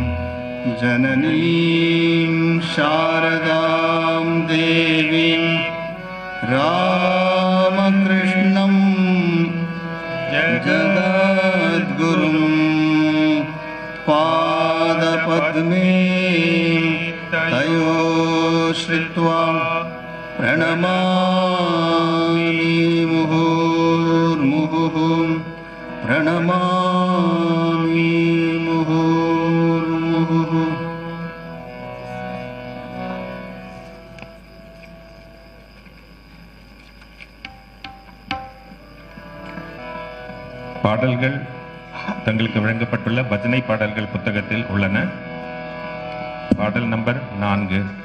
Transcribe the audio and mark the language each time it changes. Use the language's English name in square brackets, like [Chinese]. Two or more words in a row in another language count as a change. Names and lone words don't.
[Sanskrit] जननीं शारदां देवीं रामकृष्णं जगद्गुरुं पादपद्मे तयो श्रित्वा प्रणमामि मुहुर्मुहुः प्रणमामि मुहुर्मुहुः [Tamil] பாடல்கள் தங்களுக்கு வழங்கப்பட்டுள்ள பஜனை பாடல்கள் புத்தகத்தில் உள்ளன. பாடல் நம்பர் 4.